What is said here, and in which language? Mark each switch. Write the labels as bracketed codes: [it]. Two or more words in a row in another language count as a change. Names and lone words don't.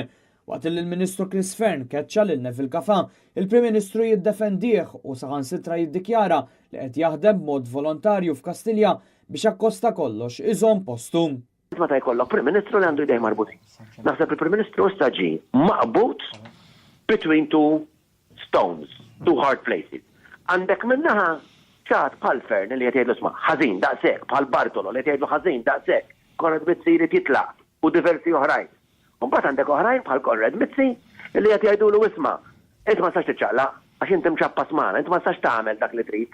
[mt] Waqt li l-Ministru Chris Fern keċċa lil Neville Gafa, il-Prim Ministru jiddefendih u saħansitra jiddikjara li qed jaħdem b'mod volontarju f'Kastilja biex akkosta kollox iżomm postu. Meta jkollok Prim Ministru li għandu jdej marbutin. Naħseb il-Prim Ministru staġi maqbut [en] between two stones, two hard places. [mt] Għandek minnaħa ċat bħal Fern li qed jgħidlu sma' ħażin daqshekk, bħal Bartolo li qed jgħidlu ħażin daqshekk, Konrad Mizzi jrid jitlaq u diversi oħrajn. Mbagħad għandek oħrajn bħal Konrad Mizzi li qed jgħidulu isma' int ma sax tiċċaqlaq għax inti mċappas magħna, int ma sax tagħmel dak li trid.